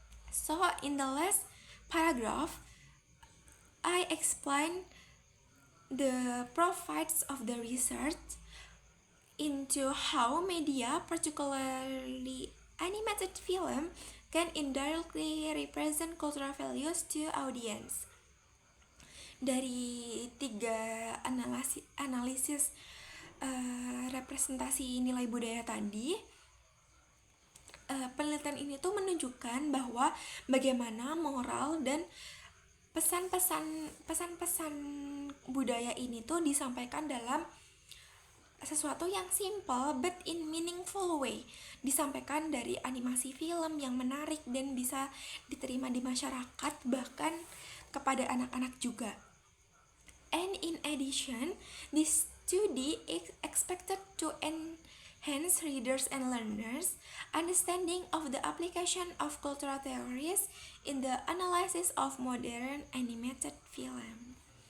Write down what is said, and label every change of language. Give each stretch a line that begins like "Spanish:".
English: So, in the last paragraph, I explain the profiles of the research into how media, particularly animated film, can indirectly represent cultural values to audience.
Indonesian: Dari 3 analisis representasi nilai budaya tadi, penelitian ini tuh menunjukkan bahwa bagaimana moral dan pesan-pesan budaya ini tuh disampaikan dalam sesuatu yang
English: simple but in meaningful way,
Indonesian: disampaikan dari animasi film yang menarik dan bisa diterima di masyarakat, bahkan kepada anak-anak juga.
English: And in addition, this study is expected to enhance readers and learners understanding of the application of cultural theories in the analysis of modern animated film.